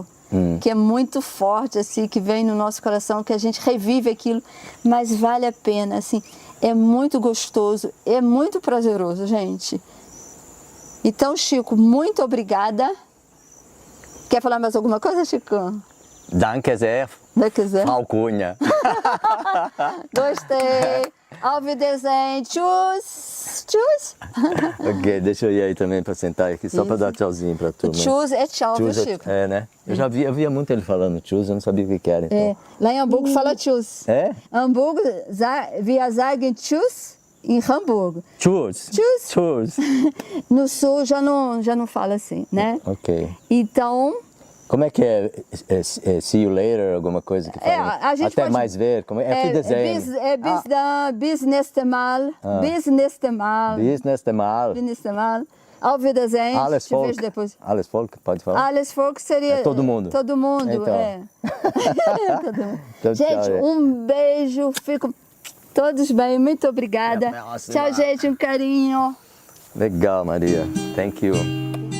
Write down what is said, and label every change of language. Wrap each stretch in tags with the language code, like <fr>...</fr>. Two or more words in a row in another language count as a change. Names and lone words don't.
<pt>Que é muito forte, assim, que vem no nosso coração, que a gente revive aquilo, mas vale a pena, assim. É muito gostoso, é muito prazeroso, gente. Então, Chico, muito obrigada. Quer falar mais alguma coisa, Chico?</pt> <de>Danke sehr, Frau Cunha. Gostei. Auf Wiedersehen. Tschüss. Tschüss.</de> <pt>Ok, deixa eu ir aí também para sentar aqui, só para dar tchauzinho para turma. Tschüss é tchau, viu,</pt> <de>Tschüss</de> <pt>Chico? né? Eu via muito ele falando tchus, eu não sabia o que era. Então. Lá em Hamburgo fala tschüss.</pt> <de>Hamburgo, wir sagen tschüss em Hamburgo. Tschüss. Tschüss. Tschüss.</de> <pt>No sul já não fala assim, né? Ok. Então... Como é que é</pt> <en>see you later,</en> <pt>alguma coisa que fala? A gente até pode... mais ver, como é desenho.</pt> <de>Bis nächste Mal. Bis nächste Mal. Bis nächste Mal. Bis nächste Mal. Auf Wiedersehen. Alles</de> <pt>Te vejo</pt> <de>Volk.</de> <pt>depois.</pt> <de>Alles Volk,</de> <pt>pode falar?</pt> <de>Alles Volk seria...</de> <pt>todo mundo. Todo mundo, então. Todo mundo. Então, gente, um beijo. Fico todos bem. Muito obrigada. Tchau, gente. Um carinho. Legal, Maria.</pt> <en>Thank you.</en>